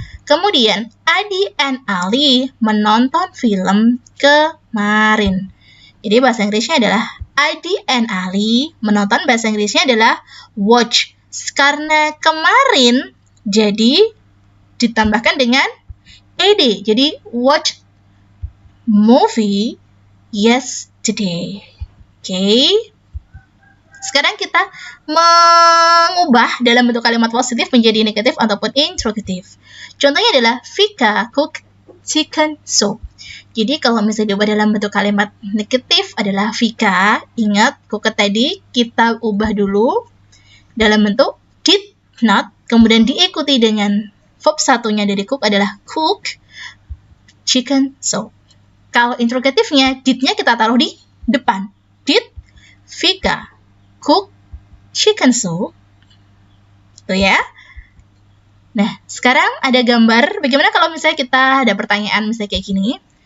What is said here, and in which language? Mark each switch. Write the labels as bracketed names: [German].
[Indonesian] Kemudian, Adi and Ali menonton film kemarin. Jadi bahasa Inggrisnya adalah Adi and Ali menonton, bahasa Inggrisnya adalah watch. Karena kemarin, jadi ditambahkan dengan ed. Jadi [English] watch movie yesterday. [Indonesian] Oke. Sekarang kita mengubah dalam bentuk kalimat positif menjadi negatif ataupun interrogatif. Contohnya adalah [English] Vika cook chicken soup. [Indonesian] Jadi kalau misalnya diubah dalam bentuk kalimat negatif adalah Vika, ingat cook tadi kita ubah dulu dalam bentuk did not, kemudian diikuti dengan verb 1-nya dari cook adalah [English] cook chicken soup. [Indonesian] Kalau interrogatifnya, did-nya kita taruh di depan. [English] Did Vika cook chicken soup? [Indonesian] Tuh ya. Nah, sekarang ada gambar. Bagaimana kalau misalnya kita ada pertanyaan misalnya kayak gini.